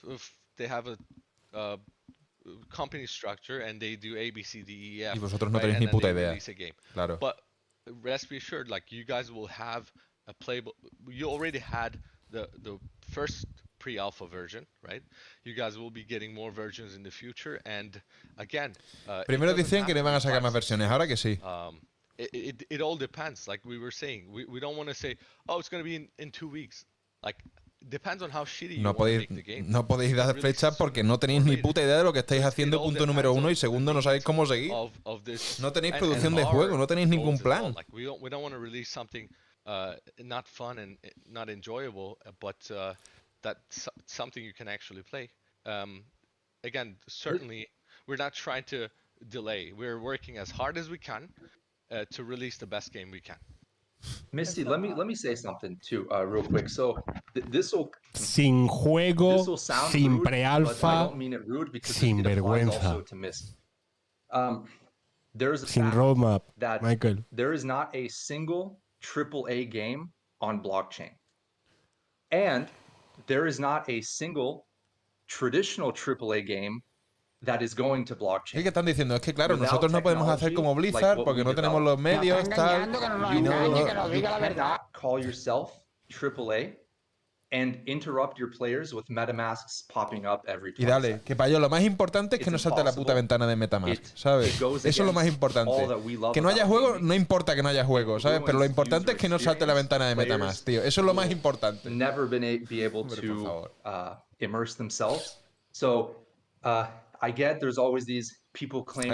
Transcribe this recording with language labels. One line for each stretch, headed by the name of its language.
English: If they have a company structure and they do A, B, C, D, E, F.
Spanish: Y vosotros no tenéis ni puta idea. Claro.
English: But rest be assured, like you guys will have a playable. You already had the first pre-alpha version, right? You guys will be getting more versions in the future, and again,
Spanish: primero decían que no iban a sacar más versiones, ahora que sí.
English: It all depends. Like we were saying, we don't want to say, oh, it's going to be in 2 weeks. Like depends on how shitty you want to make the game.
Spanish: No podéis dar fechas porque no tenéis ni puta idea de lo que estáis haciendo, punto número 1, y segundo, no sabéis cómo seguir. No tenéis producción de juego, no tenéis ningún plan.
English: Like we don't want to release something not fun and not enjoyable, but that's something you can actually play. Again, certainly, we're not trying to delay. We're working as hard as we can to release the best game we can. Misty, let me say something too, real quick. So this will
Spanish: sin juego, sin pre-alpha,
English: I don't mean it rude because
Spanish: sin vergüenza.
English: There's a
Spanish: sin roadmap,
English: that Michael. There is not a single AAA game on blockchain, and there is not a single traditional AAA game that is going to blockchain.
Spanish: ¿Qué están diciendo? Es que claro, nosotros no podemos hacer como Blizzard porque no tenemos los medios, tal.
English: You cannot call yourself AAA and interrupt your players with MetaMasks popping up every 20
Spanish: Y dale,
English: seconds.
Spanish: que para ello lo más importante es que no salte la puta ventana de MetaMask, ¿sabes? Eso es lo más importante. Que no haya juego, no importa que no haya juego, ¿sabes? Pero lo importante es que no salte la ventana de MetaMask, tío. Eso es lo más importante.
English: Never be able to immerse themselves. So, I get there's always these people claiming